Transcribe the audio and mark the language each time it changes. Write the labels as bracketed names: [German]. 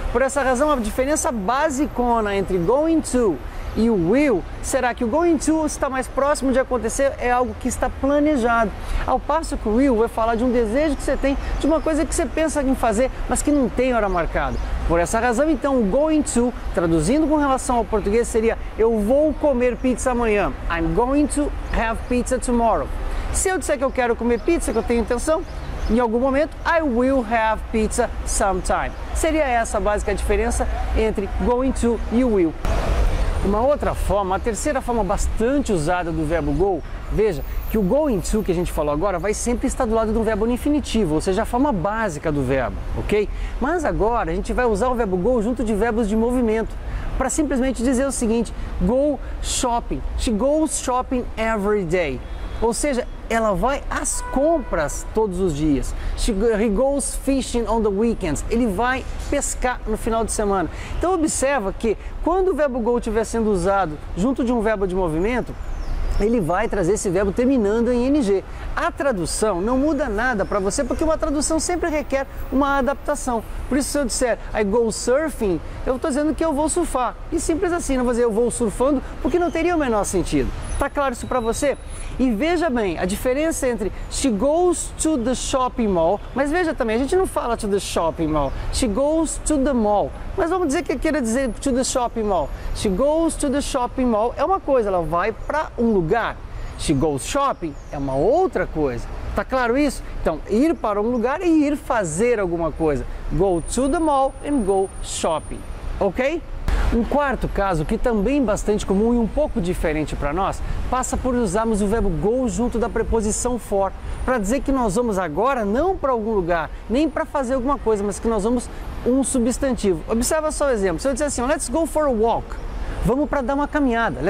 [Portuguese] Por essa razão, a diferença basicona entre going to e o will será que o going to está mais próximo de acontecer, é algo que está planejado, ao passo que o will vai falar de um desejo que você tem, de uma coisa que você pensa em fazer, mas que não tem hora marcada. Por essa razão, então, o going to, traduzindo com relação ao português, seria eu vou comer pizza amanhã. [English] I'm going to have pizza tomorrow. [Portuguese] Se eu disser que eu quero comer pizza, que eu tenho intenção, em algum momento, [English] I will have pizza sometime. [Portuguese] Seria essa a básica diferença entre going to e o will. Uma outra forma, a terceira forma bastante usada do verbo go, veja que o going to que a gente falou agora vai sempre estar do lado do verbo no infinitivo, ou seja, a forma básica do verbo, ok? Mas agora a gente vai usar o verbo go junto de verbos de movimento, para simplesmente dizer o seguinte, [English] go shopping, she goes shopping every day. [Portuguese] Ou seja, ela vai às compras todos os dias. [English] He goes fishing on the weekends. [Portuguese] Ele vai pescar no final de semana. Então observa que quando o verbo go estiver sendo usado junto de um verbo de movimento, ele vai trazer esse verbo terminando em ing. A tradução não muda nada para você, porque uma tradução sempre requer uma adaptação. Por isso, se eu disser [English] I go surfing, [Portuguese] eu estou dizendo que eu vou surfar. E simples assim, não vou dizer eu vou surfando, porque não teria o menor sentido. Tá claro isso para você? E veja bem, a diferença entre [English] she goes to the shopping mall, [Portuguese] mas veja também, a gente não fala [English] to the shopping mall, she goes to the mall. [Portuguese] Mas vamos dizer que queira dizer [English] to the shopping mall. She goes to the shopping mall [Portuguese] é uma coisa, ela vai para um lugar. [English] She goes shopping [Portuguese] é uma outra coisa. Tá claro isso? Então, ir para um lugar e ir fazer alguma coisa. [English] Go to the mall and go shopping. Ok? [Portuguese] Um quarto caso, que também é bastante comum e um pouco diferente para nós, passa por usarmos o verbo go junto da preposição for, para dizer que nós vamos agora não para algum lugar, nem para fazer alguma coisa, mas que nós vamos um substantivo. Observa só o exemplo. Se eu disser assim, [English] let's go for a walk, [Portuguese] vamos para dar uma caminhada.